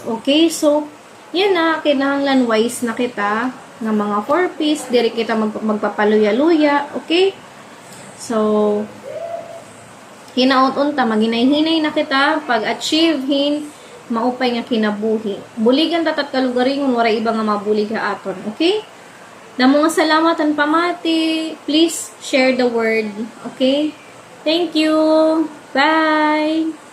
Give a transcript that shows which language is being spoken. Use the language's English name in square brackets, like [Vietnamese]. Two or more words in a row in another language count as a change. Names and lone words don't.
[Waray] Okay, so, yan na, kinahanglan wise na kita, ng mga 4-piece, diri kita magpapaluya-luya, okay? So, hinaot-unta, maginay-hinay na kita, pag-achieve maupay nga kinabuhi. Buligan tatat kalugaringon, wala iba nga mabulig ha aton, okay? Na mga salamatan pamati, [English] please share the word, okay? Thank you! Bye!